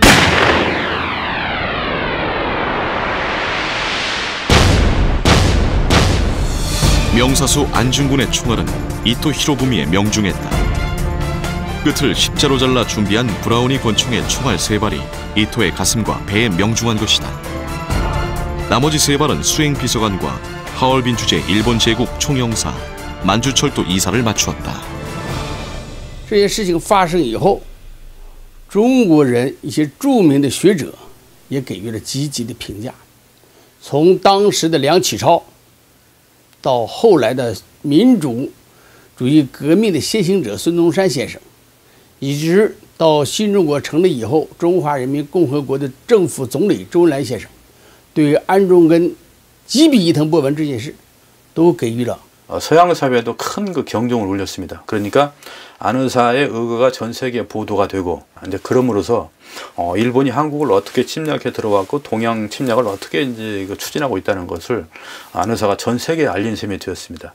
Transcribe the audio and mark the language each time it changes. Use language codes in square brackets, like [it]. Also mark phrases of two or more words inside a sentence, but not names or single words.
[ko] 명사수 안중근의 총알은 이토 히로부미에 명중했다. 끝을 십자로 잘라 준비한 브라우니 권총의 총알 3발이 이토의 가슴과 배에 명중한 것이다. 나머지 3발은 수행비서관과 하얼빈 주재 일본 제국 총영사 만주철도 이사를 맞추었다. [zh] 这些事情发生以后，中国人一些著名的学者也给予了积极的评价。从当时的梁启超，到后来的民主主义革命的先行者孙中山先生，以及到新中国成立以后，中华人民共和国的政府总理周恩来先生对安重根击毙伊藤博文这件事都给予了 [ko] 서양 사회에도 큰 그 경종을 울렸습니다. 그러니까 안 의사의 의거가 전 세계 보도가 되고 이제 그럼으로써 일본이 한국을 어떻게 침략해 들어왔고 동양 침략을 어떻게 이제 추진하고 있다는 것을 안 의사가 전 세계에 알린 셈이 되었습니다.